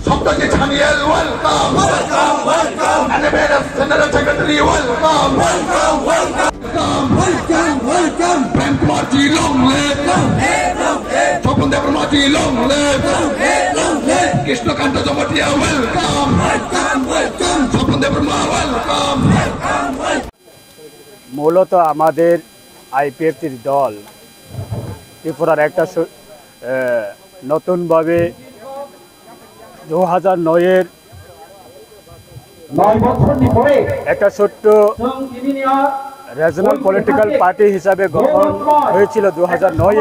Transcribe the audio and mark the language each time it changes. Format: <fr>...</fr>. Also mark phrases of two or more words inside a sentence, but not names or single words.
<en>Dr. Daniel, welcome. Welcome, welcome. And the General Secretary, welcome. Welcome, welcome. Welcome, welcome. Prem Kumar-ji, long live. Long live, long live. Topon Devarma-ji, long live. Long live, long live. Krishnakanta Jamatia, welcome. Welcome, welcome. Topon Devarma, welcome. Welcome, welcome.</en> <bn>মূলত আমাদের আইপিএফটির দল ত্রিপুরার একটা নতুনভাবে 2009-এর একটা ছোট্ট</bn> <en>regional political party</en> <bn>হিসাবে গঠন হয়েছিল 2009-এ।</bn>